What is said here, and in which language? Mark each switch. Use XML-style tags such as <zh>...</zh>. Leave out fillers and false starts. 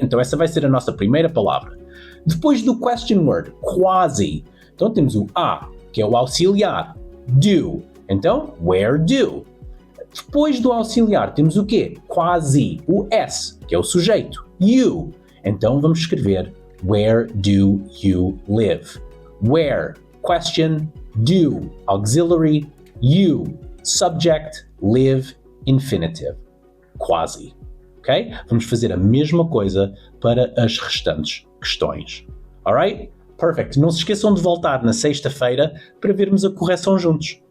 <pt>Então, essa vai ser a nossa primeira palavra. Depois do question word, quasi. Então, temos o a, que é o auxiliar. Do. Então, where do? Depois do auxiliar temos o quê? Quasi, o S, que é o sujeito. You. Então vamos escrever</pt> <en>where do you live? Where, question, do, auxiliary, you, subject, live, infinitive. Quasi. Ok?</en> <pt>Vamos fazer a mesma coisa para as restantes questões. Alright? Perfect. Não se esqueçam de voltar na sexta-feira para vermos a correção juntos.</pt>